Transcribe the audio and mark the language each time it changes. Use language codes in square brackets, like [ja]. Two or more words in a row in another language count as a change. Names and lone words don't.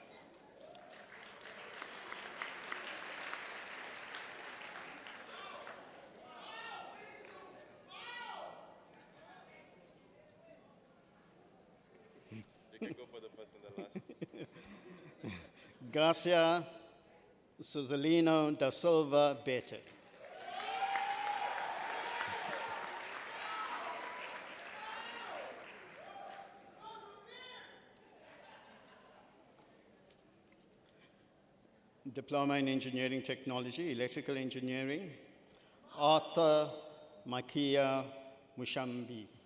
[en] You can go for the first and the last. Garcia Suzalino da Silva Bete. Diploma in Engineering Technology, Electrical Engineering, Arthur Makia Mushambi.